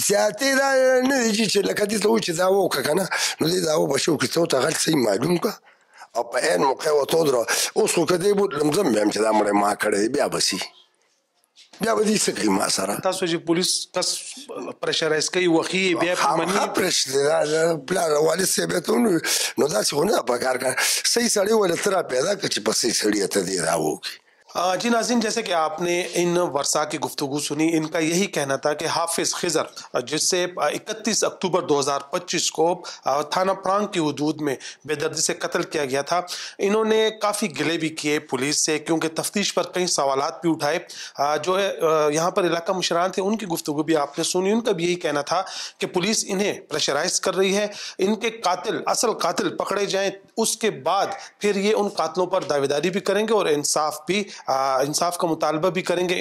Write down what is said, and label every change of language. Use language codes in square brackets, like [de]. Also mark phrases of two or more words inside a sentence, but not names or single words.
[ps] زیاتې دا نه دي چې لکه دې ته وایي چې دا وکړه که نه نو دې دا وبه شو کړي ته ورته غل صحیح معلوم کړه او په عین موقع ورته ودروه اوس خو که دې بوتلم زه هم وایم چې دا مړی ما کړی دی بیا به سي بیا به دې څه کوي ما سره تاسو چې پولیس کس پریشرایز کوي وخی بیا خامخا پرش دی دا پلار والد صاحب ته ونیو نو داسې خو نه پکار کړه صحیح سړی ولې ته را پیدا کړه چې په صحیح سړي ته دې را وکړي. [ur] جی ناظرین جیسے کہ آپ نے ان ورثاء کی گفتگو سنی ان کا یہی کہنا تھا کہ حافظ خضر جس سے 31 اکتوبر 2025 کو تھانہ پرانگ کی حدود میں بے دردی سے قتل کیا گیا تھا انہوں نے کافی گلے بھی کیے پولیس سے کیونکہ تفتیش پر کئی سوالات بھی اٹھائے جو ہے یہاں پر علاقہ مشران تھے ان کی گفتگو بھی آپ نے سنی ان کا بھی یہی کہنا تھا کہ پولیس انہیں پریشرائز کر رہی ہے ان کے قاتل اصل قاتل پکڑے جائیں اس کے بعد پھر یہ ان قاتلوں پر دعویداری بھی کریں گے اور انصاف کا مطالبہ بھی کریں گے.